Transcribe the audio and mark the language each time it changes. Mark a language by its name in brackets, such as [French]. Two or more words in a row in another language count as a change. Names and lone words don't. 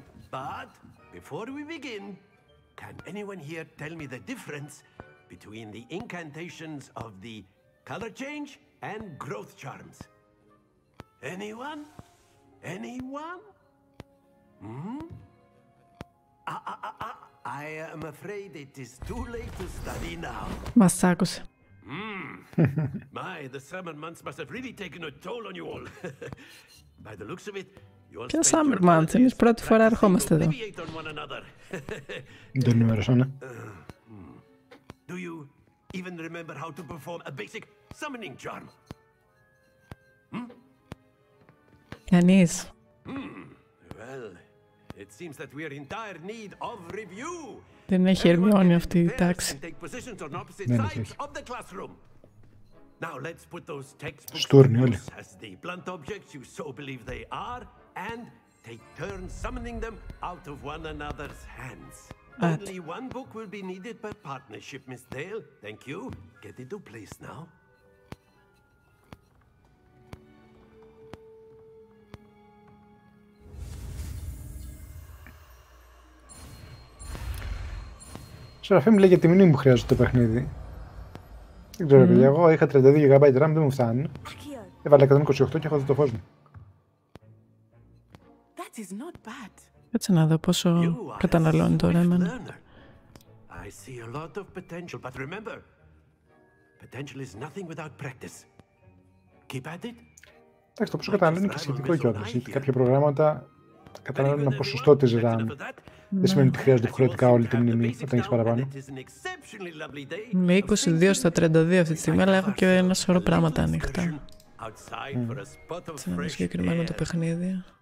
[English] But before we begin, can anyone here tell me the difference between the incantations of the color change and growth charms? Anyone? Anyone? Hmm? I am afraid it is too late to study now. [Greek] Μας άκουσε. [English] My, the summer months must have really taken a toll on you all. By the looks of it, you all [Greek] Ποια [English] summer months, [Greek] εμείς πρώτη φορά ερχόμαστε εδώ. Δεν ενημέρωσα, ναι. [English] Do you even remember how to perform a basic summoning charm? [Greek] Κανείς. [English] Well, it seems that we are in dire need of review. [Greek] Δεν έχει ερμηνεία αυτή η τάξη. Δεν έχει. [English] Now let's put those textbooks [Greek] Στούρνοι όλοι. [English] as the blunt objects you so believe they are and take turns summoning them out of one another's hands. Only one book will be needed per partnership, Miss Dale. Thank you. Get into place now. [Greek] Σεραφείμ λέει για τη μνήμη που χρειάζεται το παιχνίδι. Δεν ξέρω, παιδιά. Εγώ είχα 32 GB RAM, δεν μου φτάνει. Έβαλα 128 και έχω δει το φως μου. Κάτσε να δω πόσο καταναλώνει το RAM. [English] I see a lot of potential, but remember, potential is nothing without practice. Keep at it. [Greek] Εντάξει, το πόσο καταναλώνει είναι και σχετικό κιόλας, γιατί κάποια προγράμματα καταναλώνουν ένα ποσοστό της RAM. Δεν σημαίνει ότι χρειάζεται υποχρεωτικά όλη τη μνήμη όταν έχεις παραπάνω. Με 22 στα 32 αυτή τη στιγμή, αλλά έχω και ένα σωρό πράγματα ανοιχτά. Σε ένα συγκεκριμένο το παιχνίδι.